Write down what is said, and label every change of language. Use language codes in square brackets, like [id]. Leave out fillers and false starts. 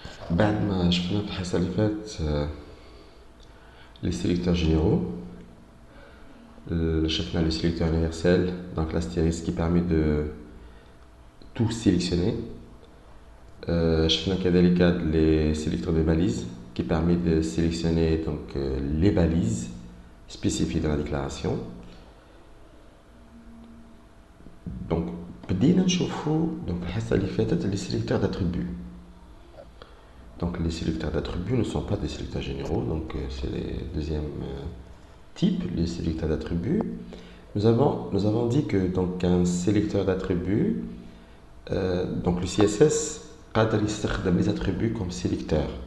[ar] بعد ما شفنا في الحصة اللي فاتت [fr] les sélecteurs généraux, شفنا le sélecteur universel, donc l'astérisque qui permet de tout sélectionner. [ar] شفنا كذلك [fr] les sélecteurs de balises qui permet de sélectionner donc les balises spécifiées dans la déclaration. Donc [ar] بدينا نشوفوا [fr] donc [ar] في الحصة اللي فاتت [fr] les sélecteurs d'attributs. Donc les sélecteurs d'attributs ne sont pas des sélecteurs généraux, donc c'est le deuxième type, les sélecteurs d'attributs. Nous avons dit que donc un sélecteur d'attributs, donc le CSS [ar] قادر يستخدم [fr] les attributs comme sélecteur.